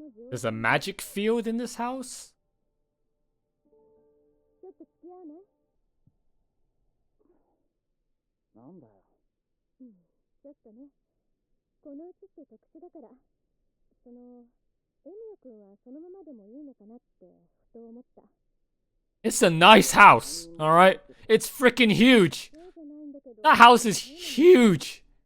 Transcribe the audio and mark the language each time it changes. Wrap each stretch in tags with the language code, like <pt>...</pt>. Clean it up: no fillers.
<en>There's a magic field in this house?</en> <ja>ちょっと付き合わない？なんだよ。ちょっとね。このうちって特殊だから、エミヤ君はそのままでもいいのかなってふと思った。</ja> <en>It's a nice house, alright? It's freaking huge. That house is huge.</en>